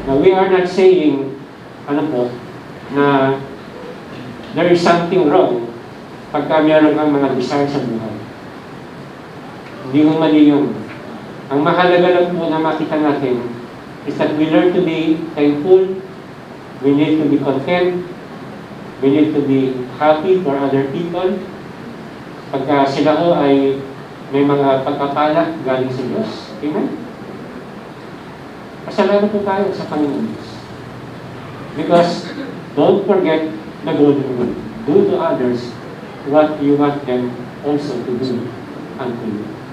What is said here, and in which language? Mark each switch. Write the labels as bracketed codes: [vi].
[en] Now, we are not saying, [tl] na [en] there is something wrong [tl] pagka meron kang mga desire sa buhay. Hindi mo mali yun. Ang mahalaga lang po na makita natin [en] is that we learn to be thankful, we need to be content, we need to be happy for other people. [tl] Pagka sila ho ay may mga pagpapala galing sa Diyos. Amen? Pasalamat po tayo sa Panginoon. [en] Because don't forget the golden rule. Do to others what you want them also to do unto you.